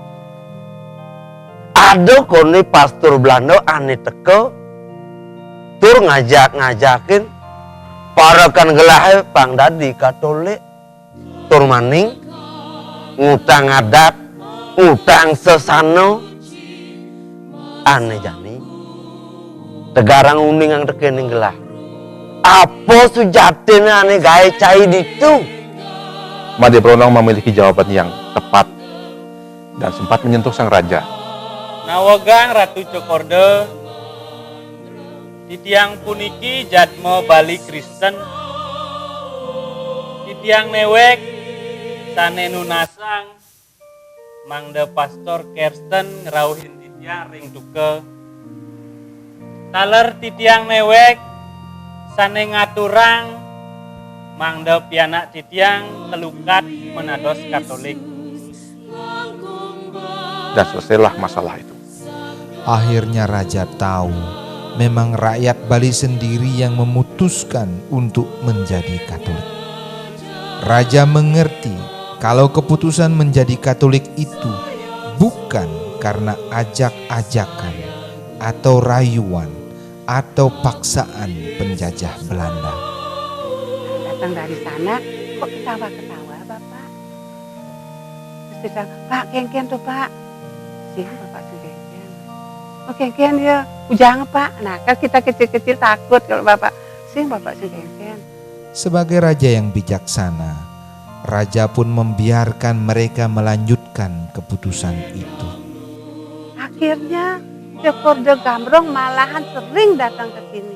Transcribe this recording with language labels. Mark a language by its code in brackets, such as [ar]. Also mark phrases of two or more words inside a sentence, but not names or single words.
[ban] Ada kone pastor Belanda ane teke tur ngajakin para kan gelah pangdadi Katolik tur maning ngutang adat ngutang sesano ane jani tegarang uning ang tekening gelah. Apa sujatnya ane gaya cai ditu? [id] Made Bronong memiliki jawaban yang tepat dan sempat menyentuh sang raja. [ban] Nawagang Ratu Cokorde titiang puniki jadmo Bali Kristen titiang newek sane nunasang mangde pastor Kirsten ngrauhin titiang ring tuke taler titiang newek sane ngaturang mangde pianak titiang telukat menados Katolik. [id] Dan selesailah masalah itu. Akhirnya Raja tahu memang rakyat Bali sendiri yang memutuskan untuk menjadi Katolik. Raja mengerti kalau keputusan menjadi Katolik itu bukan karena ajak-ajakan atau rayuan atau paksaan penjajah Belanda. Datang dari sana, kok ketawa-ketawa Bapak? Terus dia bilang, Pak, [ban] kengken tuh [id] Pak. Sih, Bapak sih kengken. Oh kengken ya, jangan Pak. Nah kan kita kecil-kecil takut kalau Bapak. Sih, Bapak sih kengken. Sebagai raja yang bijaksana, Raja pun membiarkan mereka melanjutkan keputusan itu. Akhirnya Cokorde Gambrong malahan sering datang ke sini.